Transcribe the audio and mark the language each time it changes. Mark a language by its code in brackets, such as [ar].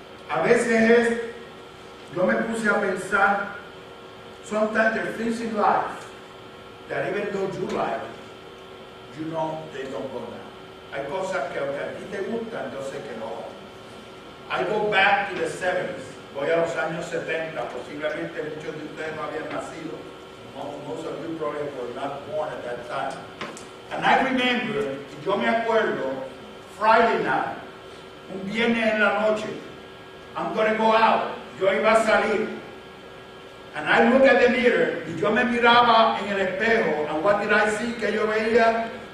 [es] A veces yo me puse a pensar, [en] sometimes there are things in life that even though you like, you know they don't go down. [es] Hay cosas que aunque a ti te gustan, yo sé que no. [en] I go back to the 70s. [es] Voy a los años 70. Posiblemente muchos de ustedes no habían nacido. [en] Most of you probably were not born at that time. And I remember, [es] yo me acuerdo, [en] Friday night, [es] un viernes en la noche, [en] I'm going to go out. [es] Yo iba a salir. [en] And I look at the mirror, [es] y yo me miraba en el espejo, [en] and what did I see? [es] Que yo veía?